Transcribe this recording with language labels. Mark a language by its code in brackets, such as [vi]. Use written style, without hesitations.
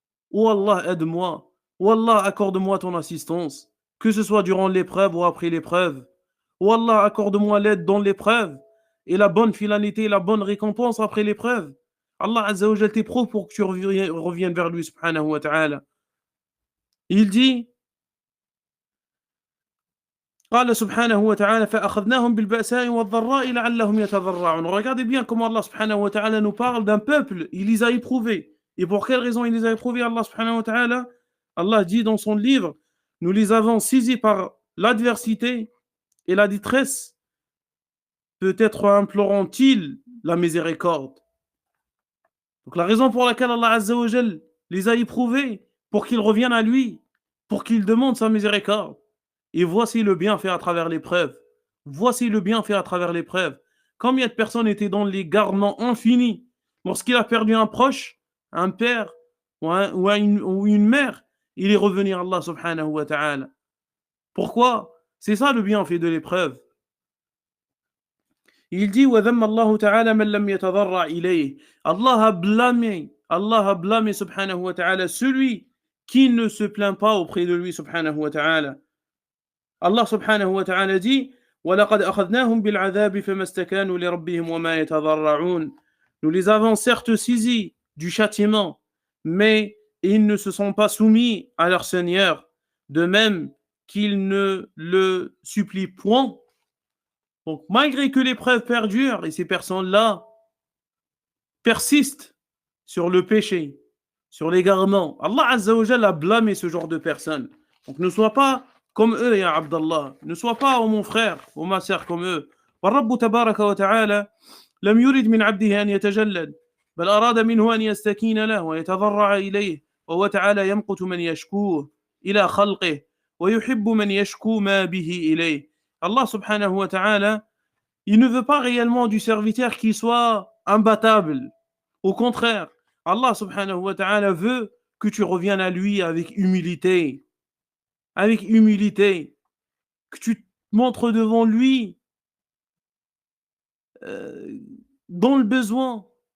[fr] Oh Allah, aide-moi. Oh Allah, accorde-moi ton assistance, que ce soit durant l'épreuve ou après l'épreuve. Oh Allah, accorde-moi l'aide dans l'épreuve et la bonne finalité, la bonne récompense après l'épreuve. Allah Azza wa Jal t'éprouve pour que tu reviennes vers lui, subhanahu wa ta'ala. Il dit, [ar] قال سبحانه وتعالى فأخذناهم بالبأساء والضراء لعلهم يتضرعون. [fr] Regardez bien comment Allah subhanahu wa ta'ala nous parle d'un peuple, il les a éprouvés. Et pour quelle raison il les a éprouvés, Allah subhanahu wa ta'ala? Allah dit dans son livre, nous les avons saisis par l'adversité et la détresse, peut-être implorant-ils la miséricorde. Donc la raison pour laquelle Allah Azza wa Jal les a éprouvés, pour qu'ils reviennent à lui, pour qu'ils demandent sa miséricorde. Et voici le bienfait à travers l'épreuve. Voici le bienfait à travers l'épreuve. Combien de personnes étaient dans l'égarement infini lorsqu'il a perdu un proche, un père ou une mère, il est revenu à Allah subhanahu wa ta'ala. Pourquoi? C'est ça le bienfait de l'épreuve. Il dit [ar] وَذَمَّ اللَّهُ تَعَالَى مَنْ لَمْ يَتَضَرَّعْ إِلَيْهِ. [fr] Allah a blâmé subhanahu wa ta'ala celui qui ne se plaint pas auprès de lui subhanahu wa ta'ala. Allah subhanahu wa ta'ala dit [ar] وَلَقَدْ أَخَذْنَاهُمْ بِالْعَذَابِ فَمَا اسْتَكَانُوا لِرَبِّهِمْ وَمَا يَتَضَرَّعُونَ. [fr] Nous les avons certes saisis du châtiment, mais ils ne se sont pas soumis à leur Seigneur, de même qu'ils ne le supplient point. Donc malgré que l'épreuve perdure, et ces personnes-là persistent sur le péché, sur l'égarement, Allah Azza wa Jalla a blâmé ce genre de personnes. Donc ne sois pas comme eux, ya Abdallah. Ne sois pas, mon frère, ou ma sœur, comme eux. [ar] والرب تبارك وتعالى لم يرد من عبده أن يتجلد بل أراد منه أن يستكين له ويتضرع إليه وهو تعالى يمقت من يشكوه إلى خلقه ويحب من يشكو ما به إليه. [fr] Allah subhanahu wa ta'ala, il ne veut pas réellement du serviteur qui soit imbattable. Au contraire, Allah subhanahu wa ta'ala veut que tu reviennes à lui avec humilité. Avec humilité, que tu te montres devant lui dans le besoin.